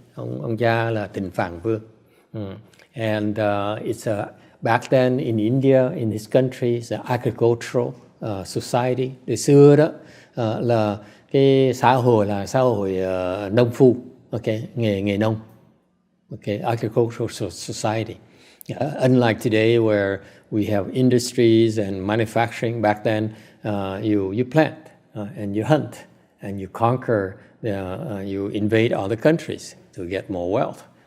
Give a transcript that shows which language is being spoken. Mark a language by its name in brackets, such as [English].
[Vietnamese] Ông cha là Tịnh Phạn Vương. [English] And it's back then in India, in his country, it's an agricultural society. [Vietnamese] Từ xưa đó là cái xã hội là xã hội nông phu, okay, nghề nông, okay, [English] agricultural society. Unlike today where we have industries and manufacturing, back then you plant and you hunt and you conquer, you invade other countries to get more wealth.